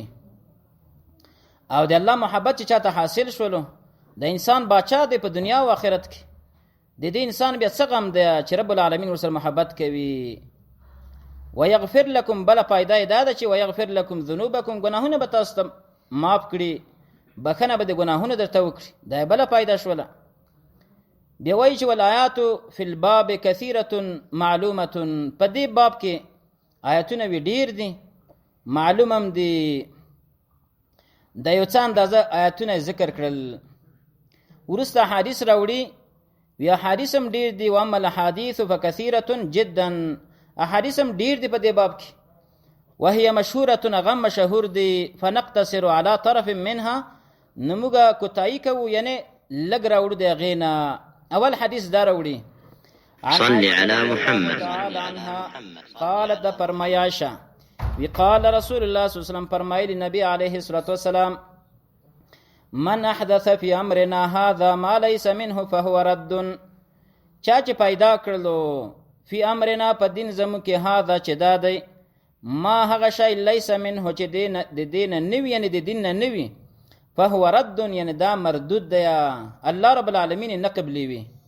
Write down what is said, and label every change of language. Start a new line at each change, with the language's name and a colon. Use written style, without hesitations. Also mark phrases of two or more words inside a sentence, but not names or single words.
Pashto: او د الله محبت چې چاته حاصل شولو، د انسان باچا دی په دنیا او آخرت کې، د دې انسان بیا څه غم دی چې رب العالمین ورسره محبت کوي.
Arabic: ویغفر لکم
Pashto: بله فایده یې دا ده چې
Arabic: ویغفر لکم ذنوبکم،
Pashto: ګناهونه به تاسو ته معاف کړي، بخنه به د ګناهونو درته وکړي، دا بله فایده شوله. بیا وایي چې
Arabic: والآیات فی الباب کثیرة معلومة،
Pashto: په دې باب کې آیتونه وی ډیر دي، معلوم هم دي. د یو څه اندازه آیتونه ذکر کړل، وروسته حدیث راوړي، وی احادیث هم ډیر دي.
Arabic: واما الاحادیث فکثیرة جدا،
Pashto: احادیث هم ډیر دي په دې باب کې،
Arabic: وهي مشهورة
Pashto: غم مشهور دي،
Arabic: فنقتصر على طرف منها
Pashto: نموږه کوتاهي کوو، یعنی لږ راوړو د هغې نه. اول حدیث دا راوړي
Arabic: صل علی محمد
Pashto: قالت دا فرمای عائشہ وی
Arabic: قال رسول الله صلی الله علیه وسلم
Pashto: فرمایلی
Arabic: نبی علیه الصلاة والسلام من احدث فی امرنا هذا ما ليس منه فهو رد،
Pashto: چا چې پیدا کړلو
Arabic: فی امرنا
Pashto: په دین زمو کې هذا چې دا دی، ما هغه شی
Arabic: لیس منه
Pashto: چې د دین نوی، یعنی د دین نه نوی،
Arabic: فهو رد
Pashto: یعنی دا مردود دی،
Arabic: الله رب العالمین
Pashto: نه قبلیوي.